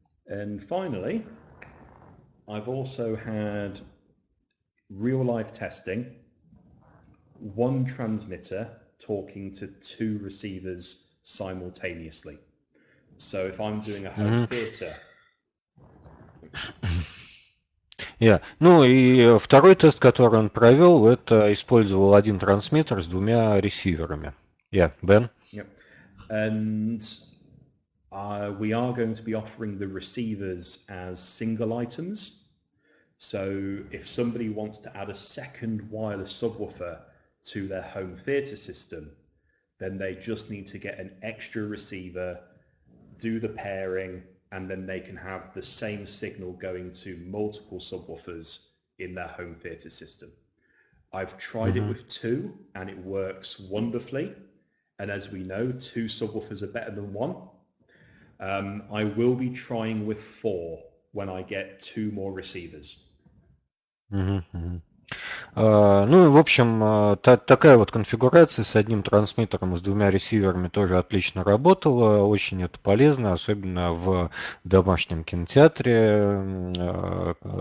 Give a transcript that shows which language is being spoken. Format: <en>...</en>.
<en>And finally, I've also had real-life testing, one transmitter talking to two receivers simultaneously. So if I'm doing a home theater... Yeah.</en> <ru>И второй тест, который он провел, это использовал один трансмиттер с двумя ресиверами.</ru> <en>Yeah, Ben? Yep. And we are going to be offering the receivers as single items. So if somebody wants to add a second wireless subwoofer to their home theater system, then they just need to get an extra receiver do the pairing, and then they can have the same signal going to multiple subwoofers in their home theater system. I've tried it with 2 and it works wonderfully. And as we know, 2 subwoofers are better than 1. I will be trying with 4 when I get 2 more receivers.</en> <ru>Ну и в общем, такая вот конфигурация с одним трансмиттером и с 2 ресиверами тоже отлично работала, очень это полезно, особенно в домашнем кинотеатре.</ru>